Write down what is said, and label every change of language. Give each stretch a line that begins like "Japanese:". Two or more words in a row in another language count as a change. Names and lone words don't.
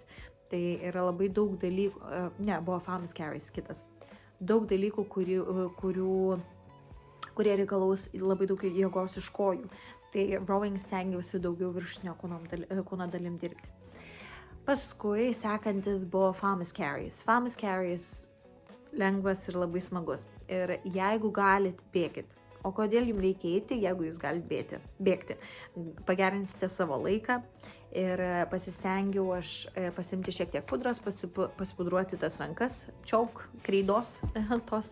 Lithuanian: Tai yra labai daug dalykų, buvo
English: farmers carries
Lithuanian: kitas, daug dalykų, kurie reikalaus labai daug jėgos iš kojų. Tai rowing stengiausi daugiau viršutinio kūno dalim dirbti. Paskui sekantis buvo
English: farmers carries. Farmers carries
Lithuanian: lengvas ir labai smagus. Ir jeigu galit, bėkit. O kodėl jums reikia eiti, jeigu jūs galite bėgti? Pagerinsite savo laiką. Ir pasistengiau aš pasimti šiek tiek pudros, pasipudruoti tas rankas, kreidos tos.